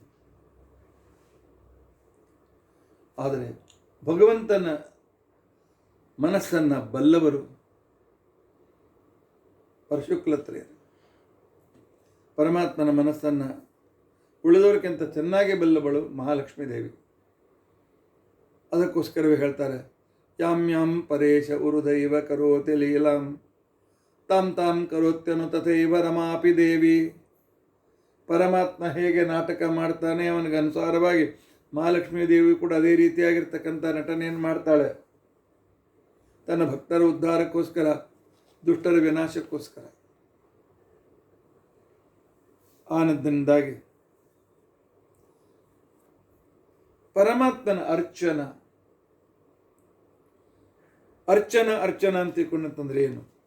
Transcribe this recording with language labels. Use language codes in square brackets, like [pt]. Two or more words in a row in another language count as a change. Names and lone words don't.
[kn] ಆದರೆ ಭಗವಂತನ ಮನಸ್ಸನ್ನು ಬಲ್ಲವರು ಪರಶುಕ್ಲತ್ರೆಯರು. ಪರಮಾತ್ಮನ ಮನಸ್ಸನ್ನು ಉಳಿದವರಿಗಿಂತ ಚೆನ್ನಾಗಿ ಬಲ್ಲವಳು ಮಹಾಲಕ್ಷ್ಮೀ ದೇವಿ. ಅದಕ್ಕೋಸ್ಕರವೇ ಹೇಳ್ತಾರೆ, [sa] ಯಾಂ ಪರೇಶ ಉರುದೈವ ಕರೋತಿ ಲೀಲಾಂ ತಾಂ ಕರೋತ್ಯನು ತಥೈವ ರಮಾಪಿ ದೇವಿ. [kn] ಪರಮಾತ್ಮ ಹೇಗೆ ನಾಟಕ ಮಾಡ್ತಾನೆ ಅವನಿಗೆ ಅನುಸಾರವಾಗಿ ಮಹಾಲಕ್ಷ್ಮೀ ದೇವಿ ಕೂಡ ಅದೇ ರೀತಿಯಾಗಿರ್ತಕ್ಕಂಥ ನಟನೆಯನ್ನು ಮಾಡ್ತಾಳೆ. ತನ್ನ ಭಕ್ತರ ಉದ್ಧಾರಕ್ಕೋಸ್ಕರ, ದುಷ್ಟರ ವಿನಾಶಕ್ಕೋಸ್ಕರ. ಆನಂದದಿಂದಾಗಿ ಪರಮಾತ್ಮನ ಅರ್ಚನ ಅಂತ ತಿಳ್ಕೊಂಡಂತಂದ್ರೆ ಏನು?